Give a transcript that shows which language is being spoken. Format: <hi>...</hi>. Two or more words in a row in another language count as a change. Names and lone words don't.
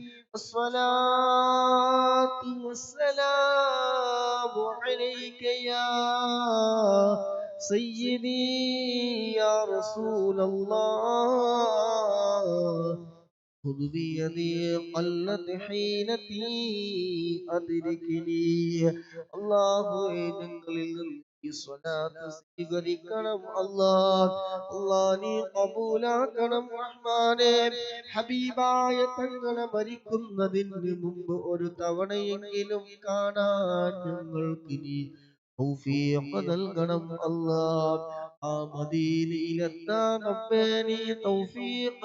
<ar>الصلاة والسلام عليك يا سيدي يا رسول الله خذ بيدي قلت حيلتي أدركني الله</ar> <ml>ഞങ്ങളിൽ ഈ സ്വലാത്ത് സ്വീകരിക്കണം അല്ലാഹ് നീ കബൂലാക്കണം റഹ്മാനേ ഹബീബായ തങ്ങളെ മരിക്കുന്നതിന് മുമ്പ് ഒരു തവണയെങ്കിലും കാണാൻ ഞങ്ങൾക്ക് നീ തൗഫീഖ് നൽകണം അല്ലാഹ് ആ മദീനയിലെത്താൻ റബ്ബേ നീ തൗഫീഖ്</ml>